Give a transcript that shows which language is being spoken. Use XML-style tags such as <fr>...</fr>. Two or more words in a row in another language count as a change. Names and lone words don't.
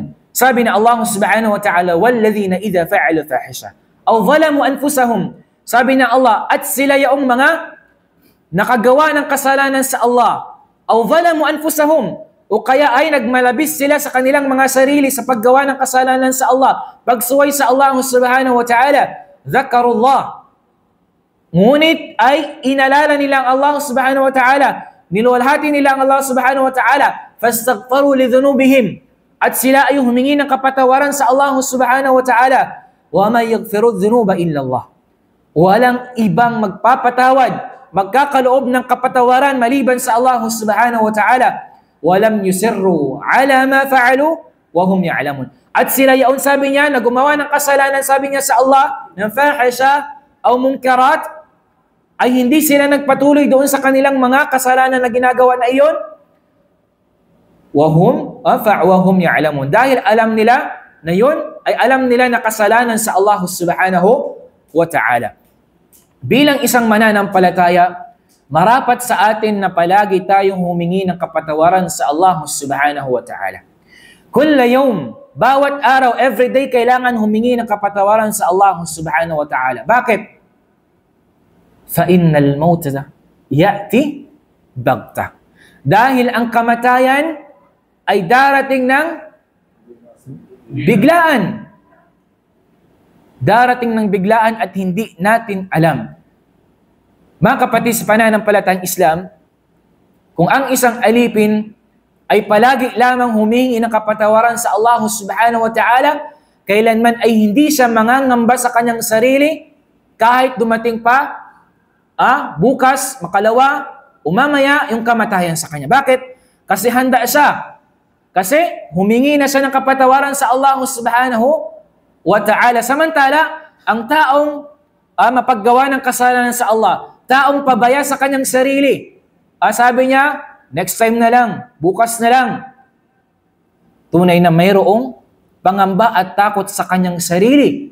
<tl>Sabi na Allah</tl> <ar>سبحانه وتعالى, وَالَّذِينَ إِذَا فَعَلُوا فَاحِشَةً أَوْ ظَلَمُوا أَنفُسَهُمْ.</ar> <tl>Sabi na Allah, at sila yaong mga nakagawa ng kasalanan sa Allah,</tl> <ar>أَوْ ظَلَمُوا أَنفُسَهُمْ,</ar> <tl>o kaya ay nagmalabis sila sa kanilang mga sarili sa paggawa ng kasalanan sa Allah, pagsuway sa Allah</tl> <ar>سبحانه وتعالى, ذَكَرُوا اللَّهَ,</ar> <tl>ngunit ay inalala nila ang Allah</tl> <ar>سبحانه وتعالى,</ar> <tl>niluwalhati nila ang Allah</tl> <ar>سبحانه وتعالى, فَاسْتَغْفَرُوا لِذُنُوبِهِمْ,</ar> <tl>at sila ay humingi ng kapatawaran sa Allah</tl> <ar>سبحانه وتعالى, وَمَنْ يَغْفِرُ الذُّنُوبَ إِلَّا اللَّهُ,</ar> <tl>walang ibang magpapatawad, magkakaloob ng kapatawaran maliban sa Allah</tl> <ar>سبحانه وتعالى, وَلَمْ يُسِرُّوا عَلَى مَا فَعَلُوا وَهُمْ يَعْلَمُونَ.</ar> <tl>At sila yaon, sabi niya, na gumawa ng kasalanan, sabi niya sa Allah, ng fahisha o munkarat, ay hindi sila nagpatuloy doon sa kanilang mga kasalanan na ginagawa na iyon,</tl> <ar>وهم يعلمون.</ar> <tl>Dahil alam nila na yun, ay alam nila na kasalanan sa Allah</tl> <ar>سبحانه وتعالى.</ar> <tl>Bilang isang mananampalataya, marapat sa atin na palagi tayong humingi ng kapatawaran sa Allah</tl> <ar>سبحانه وتعالى. كل يوم,</ar> <tl>bawat araw, everyday, kailangan humingi ng kapatawaran sa Allah</tl> <ar>سبحانه وتعالى.</ar> <tl>Bakit?</tl> <ar>فَإِنَّ الْمَوْتَ يَأْتِي بَغْتَةً.</ar> <tl>Dahil ang kamatayan ay darating ng biglaan. Darating ng biglaan at hindi natin alam. Mga kapatid sa pananampalatayang Islam, kung ang isang alipin ay palagi lamang humingi ng kapatawaran sa Allah</tl> <ar>سبحانه وتعالى,</ar> <tl>kailanman ay hindi siya mangangamba sa kanyang sarili kahit dumating pa bukas, makalawa, umamaya yung kamatayan sa kanya. Bakit? Kasi handa siya. Kasi humingi na siya ng kapatawaran sa Allah</tl> <ar>سبحانه وتعالى.</ar> <tl>Samantala, ang taong mapaggawa ng kasalanan sa Allah, taong pabaya sa kanyang sarili, sabi niya,</tl> <en>next time</en> <tl>na lang, bukas na lang. Tunay na mayroong pangamba at takot sa kanyang sarili.</tl>